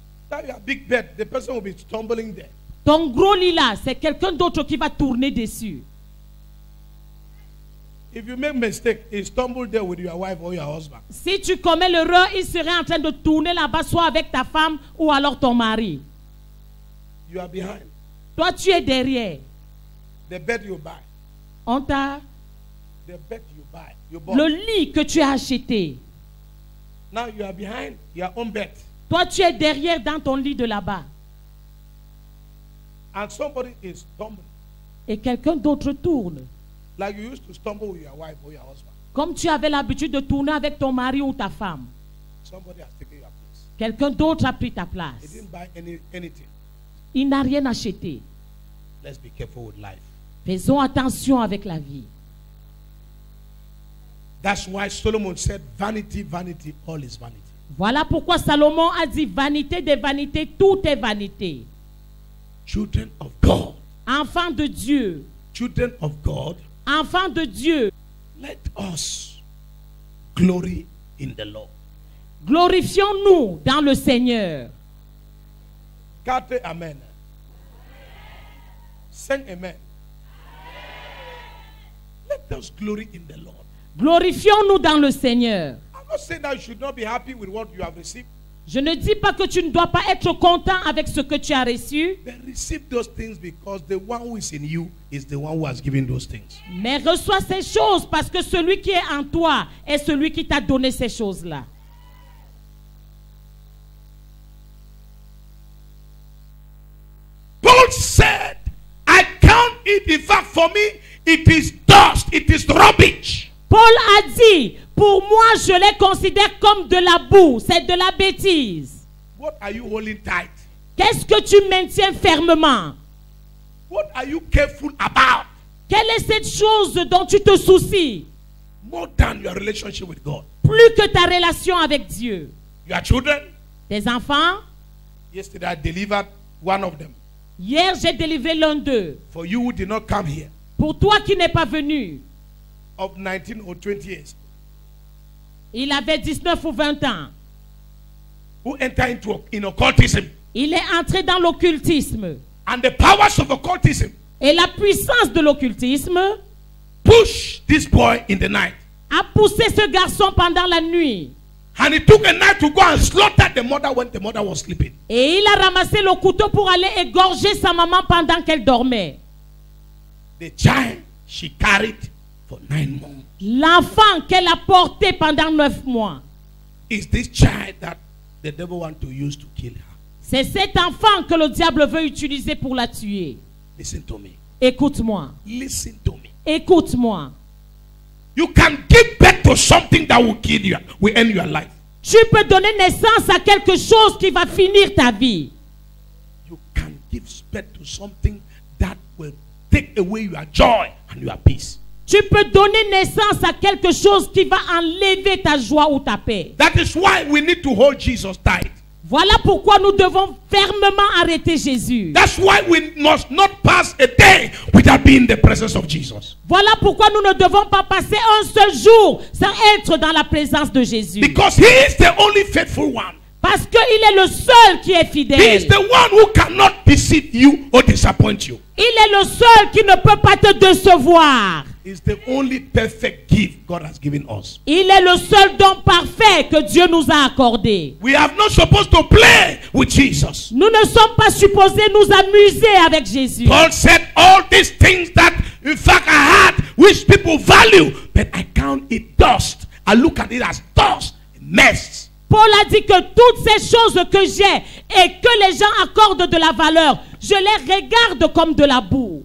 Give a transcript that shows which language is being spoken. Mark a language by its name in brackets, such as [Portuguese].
[English] That your big bed, the person will be stumbling there. [French] Ton gros lit là, c'est quelqu'un d'autre qui va tourner dessus. [English] If you make mistake, he stumble there with your wife or your husband. [French] Si tu commets l'erreur, il serait en train de tourner là-bas, soit avec ta femme ou alors ton mari. [English] You are behind. [French] Toi, tu es derrière. [English] The bed you buy, [French] On t'a [English] the bed you buy, you bought. [French] le lit que tu as acheté. [English] Now you are behind your own bed. [French] Toi, tu es derrière dans ton lit de là-bas. [English] And somebody is stumbling. [French] Et quelqu'un d'autre tourne. [English] Like you used to stumble with your wife or your husband. [French] Comme tu avais l'habitude de tourner avec ton mari ou ta femme. [English] Somebody has taken your place. [French] Quelqu'un d'autre a pris ta [English] He [French] place. [English] didn't buy anything. [French] Il n'a rien acheté. [English] Let's be careful with life. [French] Faisons attention avec la vie. [English] That's why Solomon said, vanity, vanity, all is vanity. [French] Voilà pourquoi Salomon a dit vanité des vanités, tout est vanité. [English] Children of God, [French] Enfants de Dieu, [English] children of God, [French] enfants de Dieu, [English] let us glory in the Lord. [French] glorifions-nous dans le Seigneur. Carte amen. [English] Sing amen. Let us glory in the Lord. [French] Glorifions-nous dans le Seigneur. [English] I'm not saying that you should not be happy with what you have received. [French] Je ne dis pas que tu ne dois pas être content avec ce que tu as reçu, [English] But receive those things because the one who is in you is the one who has given those things. [French] mais reçois ces choses parce que celui qui est en toi est celui qui t'a donné ces choses-là. [English] Paul said, I count it, in fact, for me, it is dust, it is rubbish. [French] Paul a dit, pour moi, je les considère comme de la boue, c'est de la bêtise. [English] What are you holding tight? [French] Qu'est-ce que tu maintiens fermement? [English] What are you careful about? [French] Quelle est cette chose dont tu te soucies? [English] More than your relationship with God. [French] Plus que ta relation avec Dieu. [English] Your children, [French] Tes enfants, [English] yesterday I delivered one of them. [French] hier j'ai délivré l'un d'eux. [English] For you who did not come here, [French] Pour toi qui n'es pas venu, [English] of 19 or 20 years, [French] il avait 19 ou 20 ans. [English] who enter into in occultism. [French] Il est entré dans l'occultisme. [English] And the powers of occultism [French] Et la puissance de l'occultisme [English] push this boy in the night. [French] a poussé ce garçon pendant la nuit. [English] And he took a knife to go and slaughter the mother when the mother was sleeping. [French] Et il a ramassé le couteau pour aller égorger sa maman pendant qu'elle dormait. [English] The child she carried for 9 months. [French] L'enfant qu'elle a porté pendant 9 mois. [English] Is this child that the devil want to use to kill her? [French] C'est cet enfant que le diable veut utiliser pour la tuer. [English] Listen to me. [French] Écoute-moi. [English] Listen to me. [French] Écoute-moi. [English] You can give birth to something that will kill you, will end your life. [French] Tu peux donner naissance à quelque chose qui va finir ta vie. [English] You can give birth to something that will take away your joy and your peace. [French] Tu peux donner naissance à quelque chose qui va enlever ta joie ou ta paix. [English] That is why we need to hold Jesus tight. [French] Voilà pourquoi nous devons fermement arrêter Jésus. [English] That's why we must not pass a day without being in the presence of Jesus. [French] Voilà pourquoi nous ne devons pas passer un seul jour sans être dans la présence de Jésus. [English] Because he is the only faithful one. [French] Parce qu'il est le seul qui est [English] He [French] fidèle. [English] is the one who cannot deceive you or disappoint you. [French] Il est le seul qui ne peut pas te décevoir. [English] He is the only perfect gift God has given us. [French] Il est le seul don parfait que Dieu nous a accordé. [English] We are not supposed to play with Jesus. [French] Nous ne sommes pas supposés nous amuser avec Jésus. [English] Paul said all these things that in fact I had which people value, but I count it dust. I look at it as dust, mess. [French] Paul a dit que toutes ces choses que j'ai et que les gens accordent de la valeur, je les regarde comme de la boue.